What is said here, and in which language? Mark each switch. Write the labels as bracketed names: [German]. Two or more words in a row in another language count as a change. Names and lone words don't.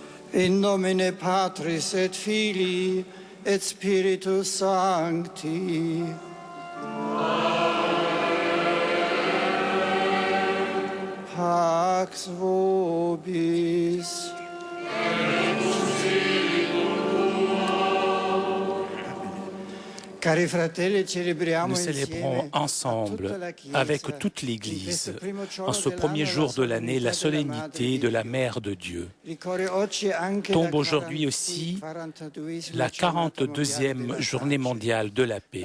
[Latin] In nomine Patris et Filii et Spiritus Sancti. Pax vobis. [French] Nous célébrons ensemble, avec toute l'Église, en ce premier jour de l'année, la solennité de la Mère de Dieu. Tombe aujourd'hui aussi la 42e journée mondiale de la paix.